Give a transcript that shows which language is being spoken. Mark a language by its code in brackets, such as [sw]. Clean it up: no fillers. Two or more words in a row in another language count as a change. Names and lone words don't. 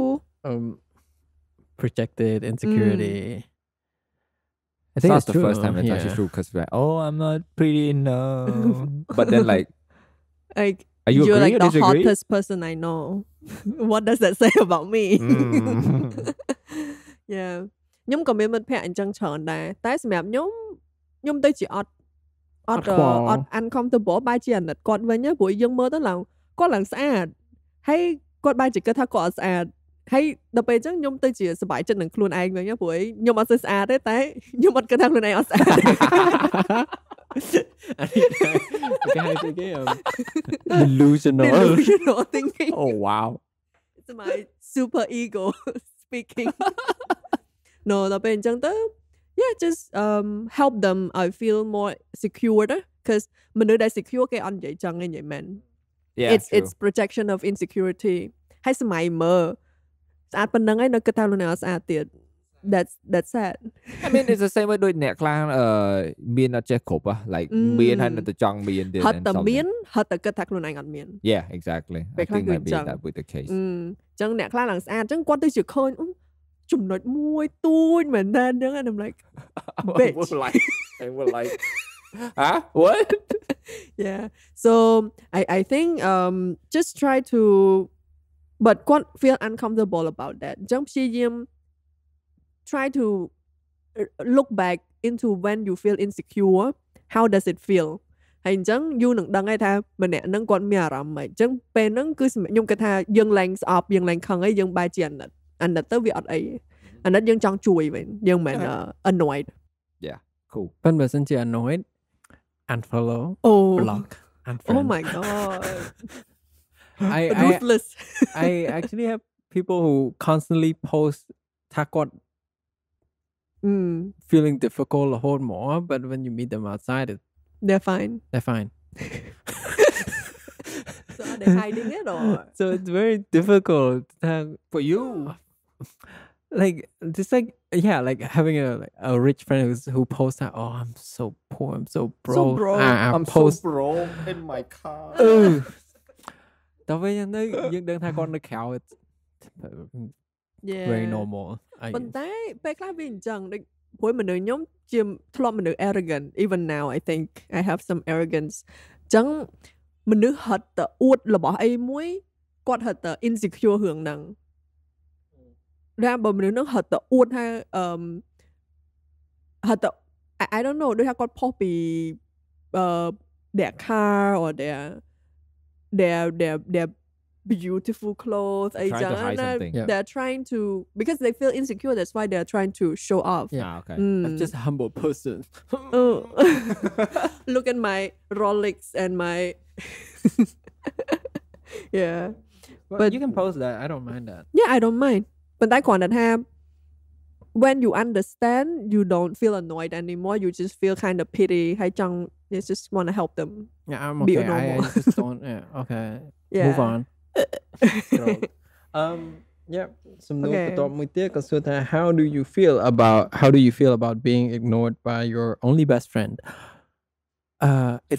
[en] Projected insecurity. I think it's it's not the true, first time it's actually true because we're like, oh, I'm not pretty enough. But then like are you You're agree like or the disagree? hottest person I know. What does that say about me? [km] Yeah ខ្ញុំក៏មានមិត្តភក្តិអញ្ចឹងច្រើនដែរតែសម្រាប់ខ្ញុំទៅជាអត់ uncomfortable បែរជាអាណិតគាត់វិញព្រោះយើងមើលទៅគាត់ឡើងស្អាតហើយគាត់បែរជាគិតថាគាត់អត់ស្អាតហើយដល់ពេលអញ្ចឹងខ្ញុំទៅជាសប្បាយចិត្តនឹងខ្លួនឯងវិញព្រោះខ្ញុំអត់សូវស្អាតទេតែខ្ញុំអត់គិតថាខ្លួនឯងអត់ស្អាត [en] delusional thinking. Oh wow. It's my super ego speaking. No [km] ដល់ពេលអញ្ចឹងទៅ [en] yeah just help them I feel more secure because [km] មនុស្សដែល secure គេអត់និយាយចឹងទេនិយាយមែន [en] Yeah, it's projection of insecurity [km] ហើយសម័យមើលស្អាតប៉ុណ្ណឹងហើយនៅគិតថាខ្លួនឯងអត់ស្អាតទៀត [en] that's sad. I mean it's the same way [km] ដូចអ្នកខ្លះមានអត់ចេះគ្រប់ like មានហើយនៅតែចង់មានទៀត ហត់តែមានហត់តែគិតថាខ្លួនឯងអត់មាន [en] Yeah exactly I think might be that with the case [km] អញ្ចឹងអ្នកខ្លះឡើងស្អាតអញ្ចឹងគាត់ទៅជាឃើញចំណុចមួយទូចមែនតើអញ្ចឹង [en] and I'm like I would like huh what yeah so I think just try to but [km] គាត់ [en] feel uncomfortable about that [km] អញ្ចឹងព្យាយាម [en] try to look back into when you feel insecure how does it feel [km] ហើយអញ្ចឹង you នឹងដឹងហើយថាម្នាក់ហ្នឹងគាត់មានអារម្មណ៍ហ្មងអញ្ចឹងពេលហ្នឹងគឺខ្ញុំគិតថាយើងឡើងស្អប់យើងឡើងខឹងហើយយើងបែរជាអាណិតទៅវាអត់អីអាណិតយើងចង់ជួយវិញយើងមិន annoyed [en] Yeah, cool. [km] ប៉ុន្តែបើសិនជា [en] annoyed unfollow block unfriend oh my god I ruthless I actually have people who constantly post ថាគាត់ feeling difficult a whole more but when you meet them outside they're fine so are they hiding it or so it's very difficult For you, like just like yeah like having a rich friend who posts that oh I'm so poor I'm so broke I'm post so broke in my car. [km] តើវិញនៅយើងដឹងថាគាត់នៅក្រៅ [en] yeah very normal [km] ប៉ុន្តែពេលខ្លះវាអញ្ចឹងដូចព្រោះមនុស្សខ្ញុំជាធ្លាប់មនុស្ស arrogant [en] even now I think I have some arrogance [km] អញ្ចឹងមនុស្សហត់ទៅអួតរបស់អីមួយគាត់ហត់ទៅ insecure រឿងហ្នឹងដែលបើមនុស្សហ្នឹងហត់ទៅអួតថាហត់ទៅ [en] I don't know [km] ដូចថាគាត់ផុសពី [en] their car or their beautiful clothes Trying to hide something. they're trying to because they feel insecure that's why they're trying to show off Ah, okay. I'm just a humble person look at my Rolex and my yeah but you can post that I don't mind that yeah I don't mind [km] ប៉ុន្តែគ្រាន់តែថា [en] when you understand you don't feel annoyed anymore you just feel kind of pity [km] ហើយចង់ [en] you just want to help them yeah I'm Be okay normal. I just don't yeah okay yeah move on yeah សំណួរ Okay. [km] បន្ទាប់មួយទៀតក៏សួរថា [en] how do you feel about being ignored by your only best friend it